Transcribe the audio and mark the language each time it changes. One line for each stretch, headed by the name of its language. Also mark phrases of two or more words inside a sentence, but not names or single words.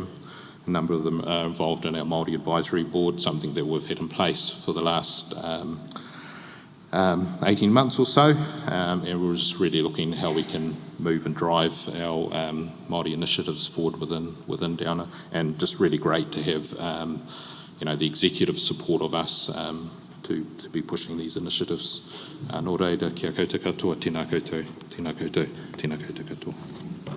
English: A number of them are involved in our Māori Advisory Board, something that we've had in place for the last 18 months or so, and we're just really looking at how we can move and drive our Māori initiatives forward within Downer, and just really great to have the executive support of us to be pushing these initiatives.
Māori: Nō reira, kia koutou katoa, tēnā koutou, tēnā koutou, tēnā koutou katoa.